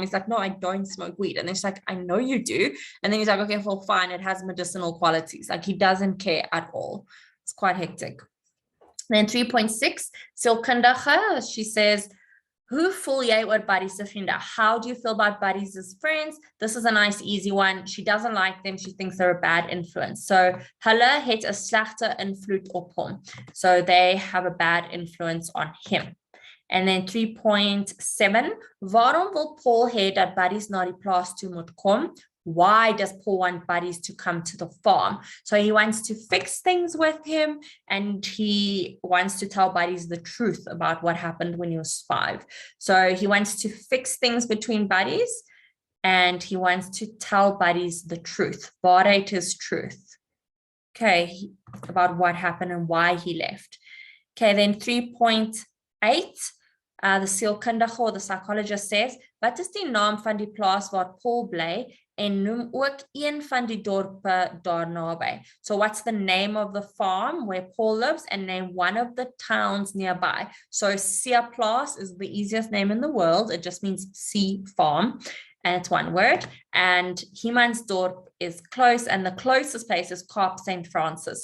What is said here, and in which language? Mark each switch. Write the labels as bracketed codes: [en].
[en] He's like, no, I don't smoke weed. And then she's like, I know you do. And then he's like, okay, well, fine, it has medicinal qualities. Like he doesn't care at all. It's quite hectic. Then 3.6, sielkundige, she says, [af] hoe voel jy oor Buddies se vriende? [en] How do you feel about Buddies as friends? This is a nice, easy one. She doesn't like them. She thinks they're a bad influence. [af] So, hulle het 'n slegte invloed op hom. [en] So, they have a bad influence on him. And then 3.7, [af] waarom wil Paul hê dat Buddies na die plaas toe moet kom? [en] Why does Paul want Buddies to come to the farm? So he wants to fix things with him and he wants to tell Buddies the truth about what happened when he was 5. So he wants to fix things between Buddies and he wants to tell Buddies the truth. Waarheid is truth. Okay, about what happened and why he left. Okay, then 3.8. The sielkundige or the psychologist says, [af] wat is die naam van die plaas waar Paul bly en noem ook een van die dorpe daar naby. [en] So what's the name of the farm where Paul lives and name one of the towns nearby. So Seaplaas is the easiest name in the world. It just means sea farm. And it's one word. And Humansdorp is close, and the closest place is Kaap St. Francis.